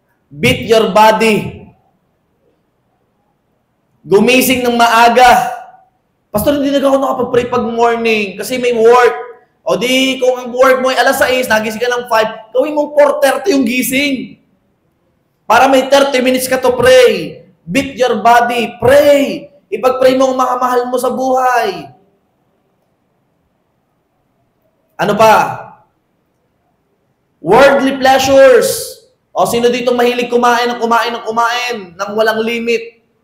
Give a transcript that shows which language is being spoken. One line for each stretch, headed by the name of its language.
English: Beat your body.
Filipino: Gumising ng maaga. Pastor, hindi na ako nakapag-pray pag morning kasi may work. O di, kung ang work mo ay alas 6, nagising ka ng 5, gawin mo 4:30 yung gising. Para may 30 minutes ka to pray.
English: Beat your body. Pray.
Filipino: Ipag-pray mo ang mga mahal mo sa buhay. Ano pa?
English: Worldly pleasures.
Filipino: O sino dito mahilig kumain ng walang limit?